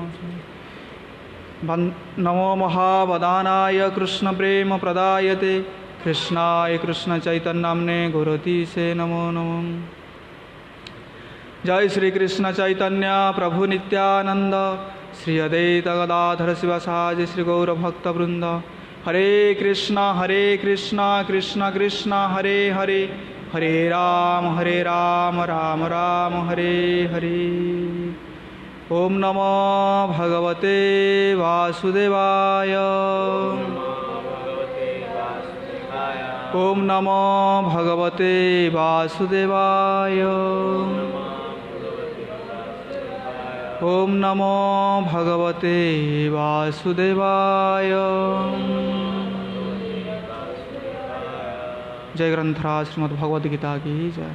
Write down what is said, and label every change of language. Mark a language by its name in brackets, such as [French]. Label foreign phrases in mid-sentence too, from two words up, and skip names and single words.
[Sanskrit] नमः नमो महावदानाय कृष्ण प्रेम प्रदायते कृष्णाय कृष्ण चैतन्यनाम्ने गुरुतीसे नमो नमः। जय श्री कृष्ण चैतन्य प्रभु नित्यानंद श्री अद्वैत गदाधर शिवासादि श्री गौर भक्त वृंद हरे कृष्ण कृष्ण कृष्ण हरे हरे हरे राम राम राम हरे हरे। ओम नमो भगवते वासुदेवाय ओम नमो भगवते वासुदेवाय ओम नमो भगवते वासुदेवाय। [Hindi] जय ग्रंथराज श्रीमद् भगवद गीता की जय।